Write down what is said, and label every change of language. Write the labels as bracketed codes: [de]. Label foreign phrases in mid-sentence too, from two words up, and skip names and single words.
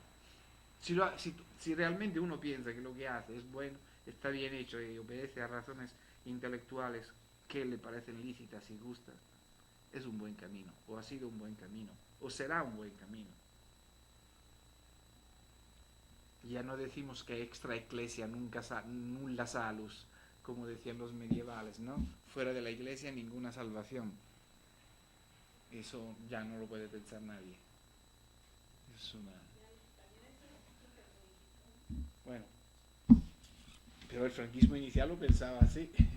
[es] Si realmente uno piensa que lo que hace es bueno, está bien hecho y obedece a razones intelectuales que le parecen lícitas y justas, es un buen camino, o ha sido un buen camino, o será un buen camino. Ya no decimos que [la] extra ecclesia nulla salus, [es] como decían los medievales, ¿no? Fuera de la iglesia ninguna salvación. Eso ya no lo puede pensar nadie. Es una... Bueno, pero el franquismo inicial lo pensaba así.